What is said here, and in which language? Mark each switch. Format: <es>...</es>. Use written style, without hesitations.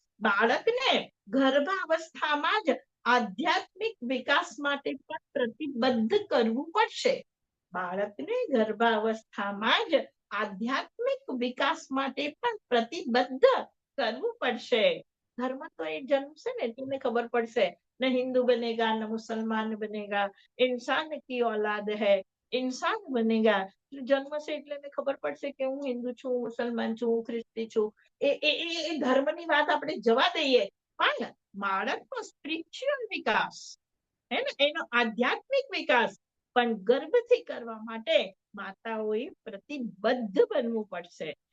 <gu>બાળકને ગર્ભાવસ્થામાં જ આધ્યાત્મિક વિકાસ માટે પણ પ્રતિબદ્ધ કરવું પડશે. બાળકને ગર્ભાવસ્થામાં જ આધ્યાત્મિક વિકાસ માટે પણ પ્રતિબદ્ધ કરવું પડશે. ધર્મ તો એ જન્મશે ને તમને ખબર પડશે,</gu> <hi>न हिंदू बनेगा न मुसलमान बनेगा, इंसान की औलाद है, इंसान बनेगा.</hi> <gu>જન્મ છે એટલે એને ખબર પડશે કે હું હિન્દુ છું, મુસલમાન છું, ખ્રિસ્તી છું. એ ધર્મની વાત આપણે જવા દઈએ, પણ બાળકનો સ્પિરિચ્યુઅલ વિકાસ, હે ને, એનો આધ્યાત્મિક વિકાસ પણ ગર્ભથી કરવા માટે માતાઓએ પ્રતિબદ્ધ બનવું પડશે.</gu>